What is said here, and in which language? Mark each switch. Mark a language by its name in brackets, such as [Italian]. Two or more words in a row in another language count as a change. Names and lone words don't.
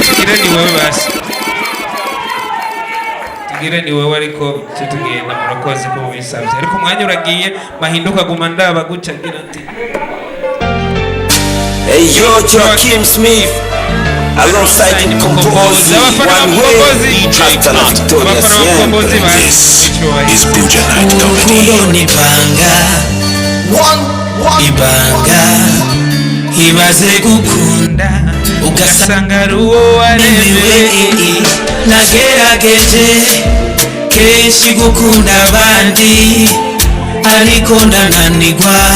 [Rundi] tugire ni wewe basi, tugire ni wewe ariko tugenda murakoze ko mubisabye ariko umwanya uragiye mahinduka guma ndaba guca agira ati [English] Hey yo, Joakim Smith alongside the composer One Way Hasta la Victoria Siempre. This is Buja Night Comedy. [Rundi] Ibanga ibaze gukunda ugasanga ari uwo waremewe. nagerageje kenshi gukunda abandi ariko ndananigwa